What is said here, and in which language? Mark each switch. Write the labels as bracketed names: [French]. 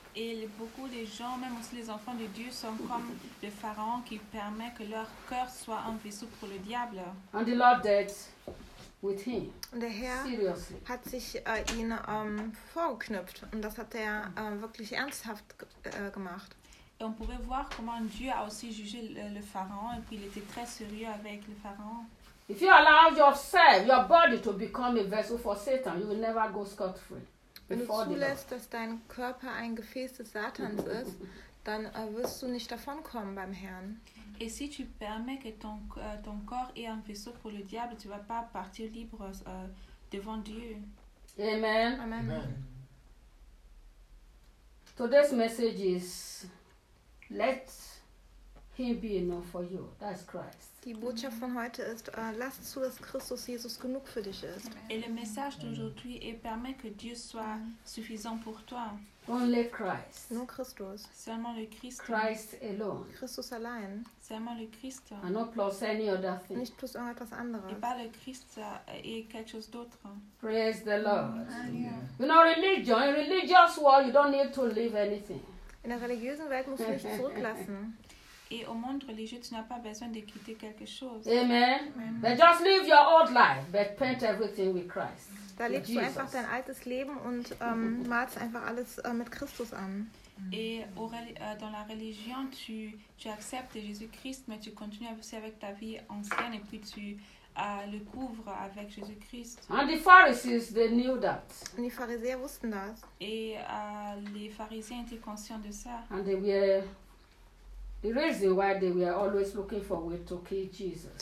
[French] Et beaucoup de gens, même aussi les enfants de Dieu, sont comme le pharaon qui permet que leur cœur soit un vaisseau pour le diable. [English] And the Lord dealt with him. [German] Und der Herr hat sich ihn vorgeknüpft und das hat er wirklich ernsthaft gemacht. [French] Et on pouvait voir comment Dieu a aussi jugé le pharaon et puis il était très sérieux avec le pharaon. [English] If you allow yourself, your body to become a vessel for Satan, you will never go scot-free. [German] Wenn du zulässt, dass dein Körper ein Gefäß des Satans ist, dann wirst du nicht davonkommen beim Herrn. [French] Et si tu permets que ton corps est un vaisseau pour le diable, tu vas pas partir libre devant Dieu. Amen. Amen. [English] Today's message is, let him be enough for you. That's Christ. [German] Die Botschaft von heute ist, lass zu, dass Christus Jesus genug für dich ist. [French] Et le message d'aujourd'hui est permet que Dieu soit suffisant pour toi. [English] Only Christ. [German] Nur Christus. [French] Seulement le Christ. [English] Christ alone. [German] Christus allein. [French] Seulement le Christ. [English] And not plus any other thing. [German] Nicht plus irgendetwas anderes. [French] Et pas le Christ et quelque chose d'autre. [English] Praise the Lord. You know, religion, in religious world, you don't need to leave anything. [German] In der religiösen Welt musst du nichts zurücklassen. [French] Et au monde religieux, tu n'as pas besoin de quitter quelque chose. Amen. [English] But just live your old life, but paint everything with Christ. [German] Da lebst du einfach dein altes Leben und malst einfach alles mit Christus an. [French] Et au, dans la religion, tu acceptes Jésus-Christ, mais tu continues aussi avec ta vie ancienne et puis tu le couvres avec Jésus-Christ. [English] And the Pharisees, they knew that. [German] Und die Pharisäer wussten das. [French] Et les Pharisiens étaient conscients de ça. [English] And they were the reason why they were always looking for a way to kill Jesus.